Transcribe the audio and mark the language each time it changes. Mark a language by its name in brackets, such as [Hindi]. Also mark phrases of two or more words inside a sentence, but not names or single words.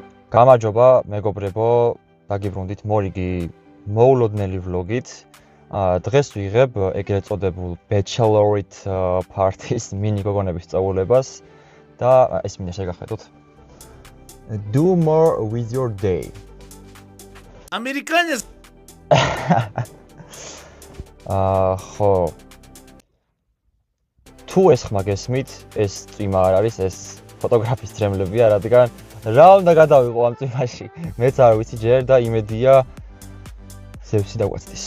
[Georgian] გამარჯობა, მეგობრებო, დაგიბრუნდით მორიგი მოულოდნელი ვლოგით. დღეს ვიღებ ეგრეთ წოდებულ [English] bachelorette party- [Georgian] ის მინი გოგონების სწავლებას და ეს მინდა შეგახედოთ. [English] Do more with your day. Americaners. [Georgian] ხო. თუ ეს ხმა გესმით, ეს წვიმა არ არის, ეს ფოტოგრაფის ძრემლებია, რადგან რა უნდა გადავიყო ამ წვიმაში? მეც არ ვიცი ჯერ და იმედია ზევსი დაგვაცდის.